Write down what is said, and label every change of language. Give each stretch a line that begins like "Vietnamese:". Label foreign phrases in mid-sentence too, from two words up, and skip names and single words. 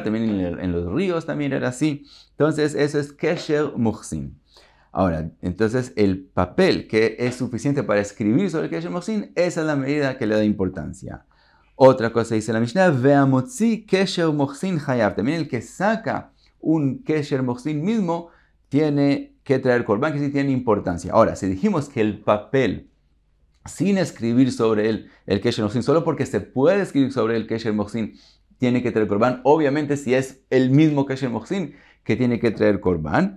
Spanish: También en los ríos también era así. Entonces eso es
Hebrew: קשר מוכסין.
Spanish: Ahora, entonces el papel que es suficiente para escribir sobre el
Hebrew: קשר מוכסין,
Spanish: esa es la medida que le da importancia. Otra cosa dice la Mishnah,
Hebrew: והמוציא קשר מוכסין חייב.
Spanish: También el que saca un
Hebrew: קשר מוכסין
Spanish: mismo tiene que traer corbán, que sí tiene importancia. Ahora, si dijimos que el papel sin escribir sobre él el
Hebrew: קשר מוכסין,
Spanish: solo porque se puede escribir sobre el
Hebrew: קשר מוכסין,
Spanish: tiene que traer corbán. Obviamente, si es el mismo
Hebrew: קשר מוכסין
Spanish: que tiene que traer corbán.